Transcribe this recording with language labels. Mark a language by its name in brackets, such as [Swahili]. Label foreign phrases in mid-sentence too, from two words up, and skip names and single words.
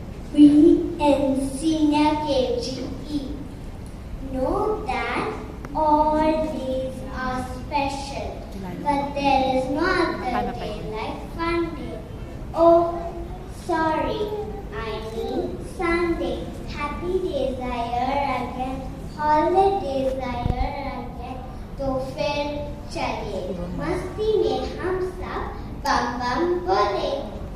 [English] We in senior KGE know that all days are special, but there is no other day like fun day. Oh, sorry, I mean Sunday. Happy days are here again, holidays are here again. [Hindi] तो फिर चलिए मस्ती में हम सब बम बम बोले.